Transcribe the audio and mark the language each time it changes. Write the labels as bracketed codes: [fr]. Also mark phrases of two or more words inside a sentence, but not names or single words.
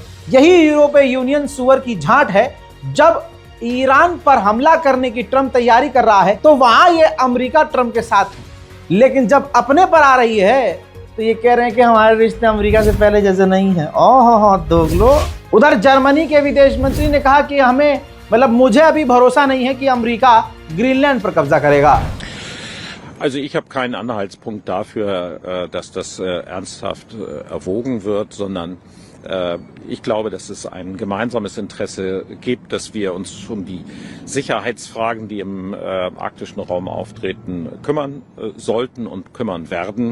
[hi] यही यूरोपीय यूनियन सुअर की झांट है। जब ईरान पर हमला करने की ट्रंप तैयारी कर रहा है तो वहां ये अमेरिका ट्रंप के साथ है, लेकिन जब अपने पर आ रही है तो ये कह रहे हैं कि हमारे रिश्ते अमेरिका से पहले जैसे नहीं है। ओहो दोगलो। उधर जर्मनी के विदेश मंत्री ने कहा कि हमें, मतलब मुझे अभी भरोसा नहीं है कि अमेरिका ग्रीनलैंड पर कब्जा करेगा। [de] Also ich habe keinen Anhaltspunkt dafür, dass das ernsthaft erwogen wird, sondern ich glaube, dass es ein gemeinsames Interesse gibt, dass wir uns um die Sicherheitsfragen, die im arktischen Raum auftreten, kümmern sollten und kümmern werden.